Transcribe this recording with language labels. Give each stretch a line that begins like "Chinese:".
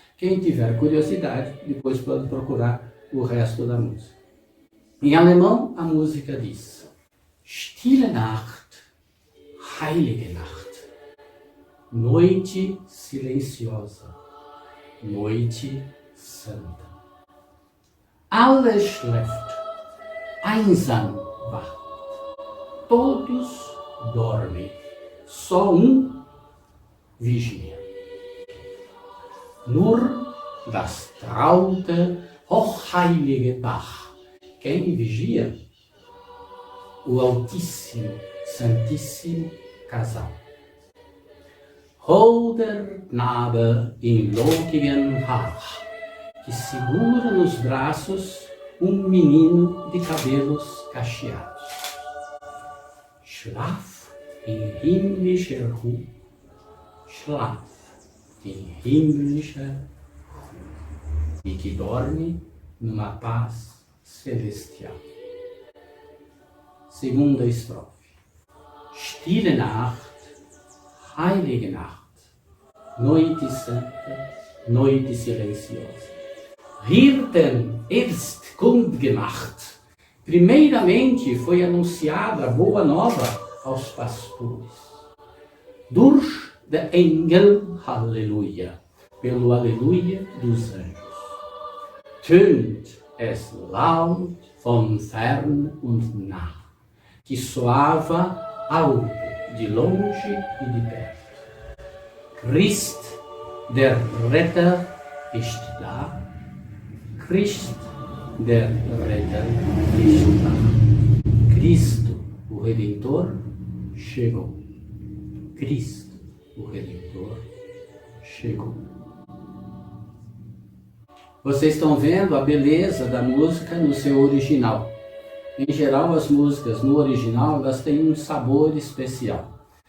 Portuguese: Quem tiver curiosidade, depois pode procurar o resto da música. Em alemão, a música diz:
German: Stille Nacht, heilige Nacht,
Portuguese: noite silenciosa, noite santa.
German: Alles schläft, einsam wacht.
Portuguese: Todos dormem, só um vigia.
German: Nur das traute, hochheilige Bach.
Portuguese: Quem vigia? O Altíssimo, Santíssimo Casal.
German: Holder Knabe in lockigen Haar,
Portuguese: que segura nos braços um menino de cabelos cacheados.
German: Schlaf in himmlischer Ruhe, Schlaf in himmlischer Ruhe,
Portuguese: e que dorme numa paz celestial. Segunda estrofe.
German: Stille Nacht, heilige Nacht,
Portuguese: noite santa, noite silenciosa.
German: Hirten erst kundgemacht.
Portuguese: Primeiramente foi anunciada a boa nova aos pastores.
German: Durch de Engel, Halleluja,
Portuguese: pelo Aleluia dos anjos.
German: Tönt es laut von fern und nah,
Portuguese: que soava alto de longe e de perto.
German: Christ, der Retter, ist da. Christ, der Retter, ist da.
Portuguese: Cristo, o Redentor, chegou. Cristo, o Redentor, chegou. Vocês estão vendo a beleza da música no seu original. Em geral, as músicas no original, elas têm um sabor especial.